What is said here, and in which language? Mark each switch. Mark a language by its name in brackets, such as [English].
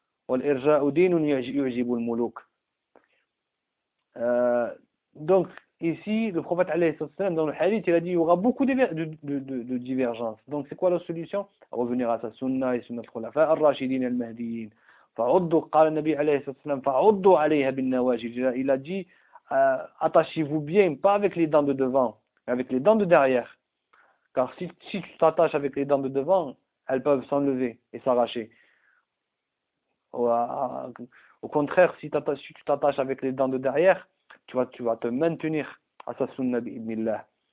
[Arabic] والإرجاء دين يعجب الملوك. [French] دونك ici le prophète [Arabic] عليه الصلاة والسلام [French] dans le hadith il a dit il y aura beaucoup de divergences. Donc c'est quoi la solution? Revenir à sa sunna et [Arabic] sunna al-khulafa ar-rashidin al-mahdiyin. فعضوا قال النبي عليه الصلاة والسلام فعضوا عليها بالنواجذ. [French] Il a dit attachez-vous bien, pas avec les dents de devant, mais avec les dents de derrière. Car si tu t'attaches avec les dents de devant, elles peuvent s'enlever et s'arracher. Au contraire, si tu t'attaches avec les dents de derrière, tu vas te maintenir à sa sunna bi'idhnillah.